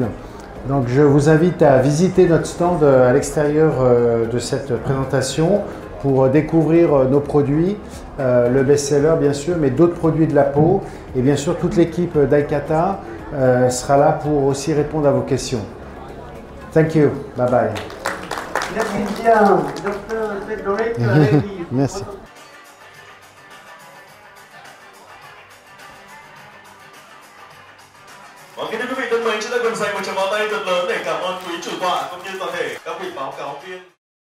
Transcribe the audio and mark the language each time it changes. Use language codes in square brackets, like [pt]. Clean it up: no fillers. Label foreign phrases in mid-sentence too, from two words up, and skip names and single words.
[fr] Donc je vous invite à visiter notre stand à l'extérieur de cette présentation pour découvrir nos produits, le best-seller bien sûr, mais d'autres produits de la peau. Et bien sûr, toute l'équipe d'Aikata sera là pour aussi répondre à vos questions. [en] Thank you. Bye bye. [fr] Merci bien, docteur Frédéric Lévy. Merci. [vi] Kính thưa quý vị thân mến, chúng ta cùng dành một tràng pháo tay thật lớn để cảm ơn quý chủ tọa cũng như toàn thể các vị báo cáo viên.